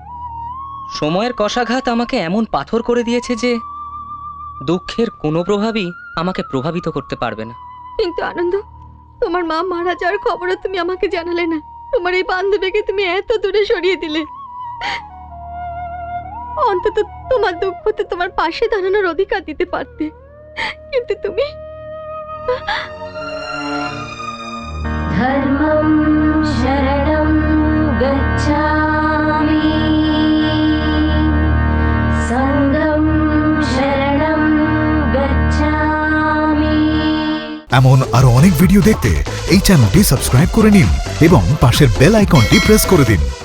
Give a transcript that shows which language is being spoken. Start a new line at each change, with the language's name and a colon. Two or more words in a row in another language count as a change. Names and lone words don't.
Bangla: সময়ের কষাঘাত আমাকে এমন পাথর করে দিয়েছে যে দুঃখের কোনো প্রভাবই আমাকে প্রভাবিত করতে পারবে না। কিন্তু আনন্দ, তোমার মা মারা যাওয়ার খবরও তুমি আমাকে জানালে না। তোমার এই বান্ধবীকে তুমি এত দূরে সরিয়ে দিলে। অন্তত তোমার দুঃখতে তোমার পাশে দাঁড়ানোর অধিকার দিতে পারতে, কিন্তু তুমি
Pali: ধর্মং শরণং গচ্ছামি, সংঘং শরণং গচ্ছামি।
Bangla: এমন আরো অনেক ভিডিও দেখতে এই চ্যানেলটি সাবস্ক্রাইব করে নিন এবং পাশের বেল আইকনটি প্রেস করে দিন।